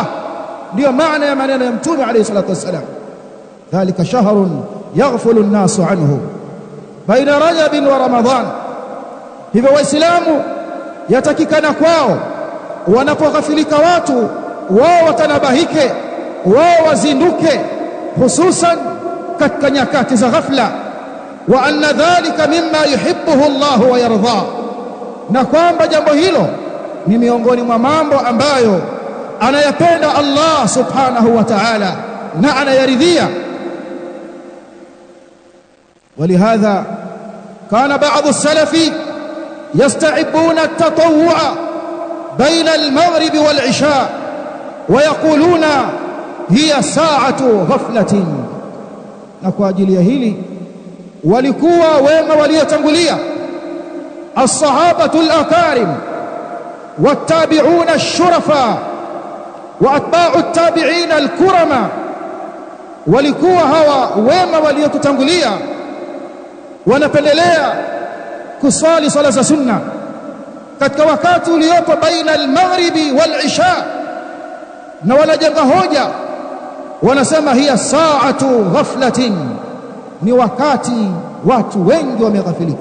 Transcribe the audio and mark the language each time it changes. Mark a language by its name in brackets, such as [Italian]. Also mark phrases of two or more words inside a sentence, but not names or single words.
[Swahili] Ndiyo maana ya maneno ya Mtume [Arabic] عليه الصلاة والسلام, ذلك شهر يغفل الناس عنه بين رجب ورمضان. [Swahili] Hivyo waislamu yatakikana kwao wanapoghafilika watu, wao watanabahike, wao wazinduke, hususan katika nyakati za ghafla, [Arabic] وأن ذلك مما يحبه الله ويرضى, [Swahili] na kwamba jambo hilo ni miongoni mwa mambo ambayo anayapenda Allah [Arabic] سبحانه وتعالى [Swahili] na anayaridhia. [Arabic] ولهذا كان بعض السلف يستحبون التطوع بين المغرب والعشاء ويقولون هي ساعة غفلة. [Swahili] na kwa ajili ya hili walikuwa wema waliotangulia [Arabic] الصحابة الأكارم والتابعون الشرفاء وأتباع التابعين الكرماء, [Swahili] walikuwa hawa wema waliotutangulia wanapendelea kusali sala za sunna katika wakati uliopo [Arabic] بين المغرب والعشاء, [Swahili] na wanajenga hoja, wanasema [Arabic] هي ساعة غفلة, [Swahili] ni wakati watu wengi wameghafilika.